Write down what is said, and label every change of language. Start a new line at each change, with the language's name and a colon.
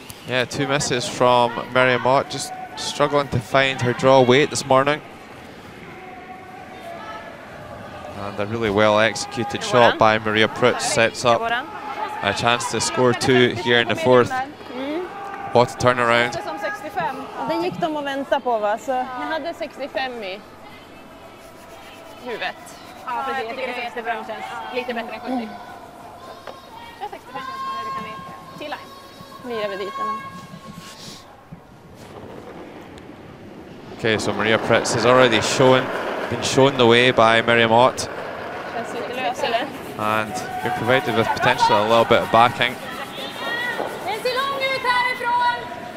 English: Yeah, 2 misses from Miriam Ott, just struggling to find her draw weight this morning. And a really well executed shot by Maria Prutz sets up a chance to score 2 here in the 4th. What a turnaround.
Swedish: Som 65. Den gick de och väntade på, va? Så jag hade 65 i huvudet. Ja, precis. Jag tycker det är jättebra. Lite bättre än 70. Jag är 65. Det kan vi till line. Vi gör väl dit den.
English: Okay, so Maria Prutz has already been shown the way by Miriam Ott.
Swedish: Känns lite lös, eller?
English: And been provided with potentially a little bit of backing.
Swedish: Den ser lång ut härifrån!